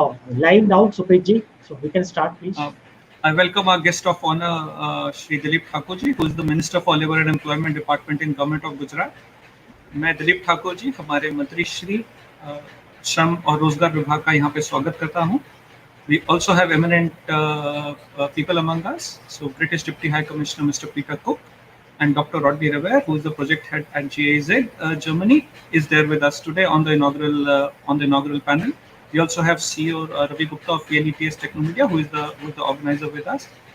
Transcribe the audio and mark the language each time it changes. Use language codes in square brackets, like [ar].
[en] Live now, Suprit so we can start, please. I welcome our guest of honor, Shri Dilip Thakurji, who is the Minister for Labour and Employment Department in Government of Gujarat. [hi] मैं दिलीप ठाकुर जी हमारे मंत्री श्री श्रम और रोजगार विभाग का यहाँ पे स्वागत करता हूँ. [en] We also have eminent people among us. So British Deputy High Commissioner Mr. Peter Cook and Dr. Rodney Revere, who is the project head at GIZ Germany, is there with us today on the inaugural panel. We also have CEO Ravi Gupta of Elets Technomedia, who is the organizer with us.